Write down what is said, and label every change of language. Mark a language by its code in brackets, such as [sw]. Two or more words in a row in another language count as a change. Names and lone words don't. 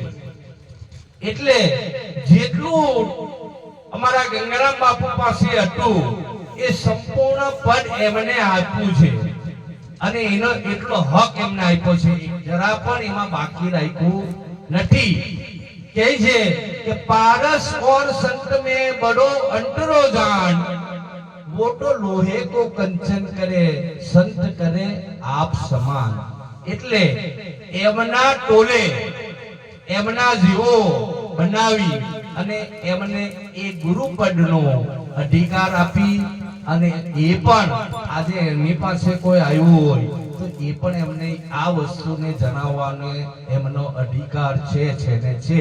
[gu] એટલે જેટલું અમારા ગંગારામ બાપુ પાસે હતું એ સંપૂર્ણ પદ એમને આપ્યું છે, અને એનો એટલો હક એમને આપ્યો છે, જરા પણ એમાં બાકી રાખ્યું નથી. કહે છે કે [hi] पारस और संत में बड़ो अंतरो जान, वो तो लोहे को कंचन करे, संत करे आप समान. [gu] એટલે એમના ટોલે એમના જીવો બનાવી અને એમને એ ગુરુ પદનો અધિકાર આપી, અને એ પણ આજે એમની પાસે કોઈ આવ્યું હોય તો એ પણ એમને આ વસ્તુને જણાવવાનો એમનો અધિકાર છે ને છે.